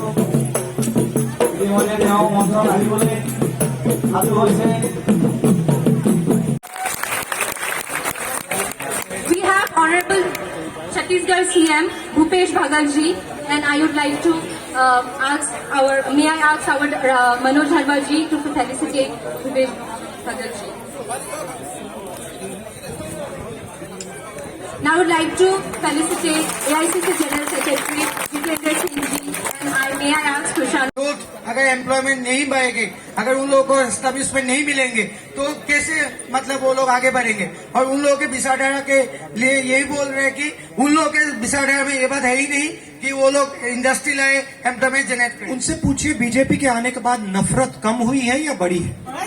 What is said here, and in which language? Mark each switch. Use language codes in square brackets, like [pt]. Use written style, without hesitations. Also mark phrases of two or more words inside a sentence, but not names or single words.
[as] ইতিমধ্যে তেওঁ মঞ্চত আহিবলৈ সাজু হৈছে। [en] We have Honorable Chhattisgarh CM Bhupesh Bagal ji, and I would like to may I ask our Manoj Dharma ji to felicitate Bhupesh Bagal ji. Now I would like to felicitate AICC General Secretary Jitendra Singh ji, and may I ask Prashant. [hi] अगर एम्प्लॉयमेंट नहीं बढ़ेगी, अगर उन लोगों को एस्टेब्लिशमेंट नहीं मिलेंगे तो कैसे मतलब वो लोग आगे बढ़ेंगे। और उन लोगों के बिसाडारा के लिए यही बोल रहे हैं कि उन लोगों के बिसाडारा में ये बात है ही नहीं कि वो लोग इंडस्ट्री लाए, एम्प्लॉयमेंट जनरेट करें। उनसे पूछिए बीजेपी के आने के बाद नफरत कम हुई है या बढ़ी है?